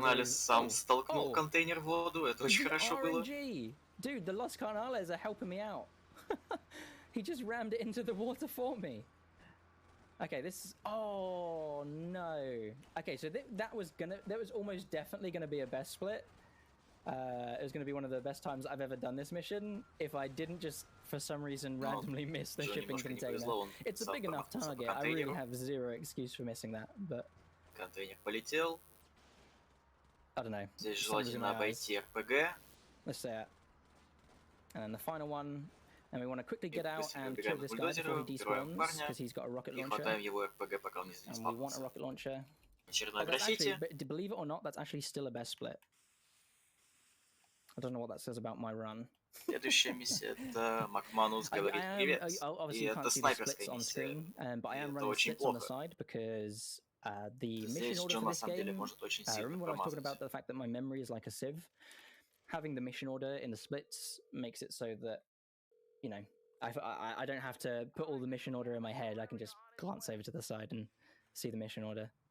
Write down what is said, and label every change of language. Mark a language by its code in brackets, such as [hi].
[ru] Карналес сам столкнул контейнер в воду. Это очень хорошо было. [en] Dude, the Los Carnales are helping me out. He just rammed it into the water for me. Okay, this is... Oh, no. Okay, so that was almost definitely gonna be a best split. It was gonna be one of the best times I've ever done this mission if I didn't just, for some reason, randomly miss the shipping container. It's a big enough target. I really have zero excuse for missing that, but... [ru] Контейнер полетел. [en] I don't know. [ru] Здесь желательно обойти РПГ. [en] Let's say it. And then the final one, and we want to quickly get out and kill this guy before he despawns, because he's got a rocket launcher. And we want a rocket launcher. Actually, believe it or not, that's actually still a best split. I don't know what that says about my run. [ru] Следующая миссия это Макманус говорит привет. И это снайперская миссия. [en] But I am running splits on the side because the mission order for this game. Remember when I was talking about the fact that my memory is like a sieve? Having the mission order in the splits makes it so that, you know, I don't have to put all the mission order in my head. I can just glance over to the side and see the mission order.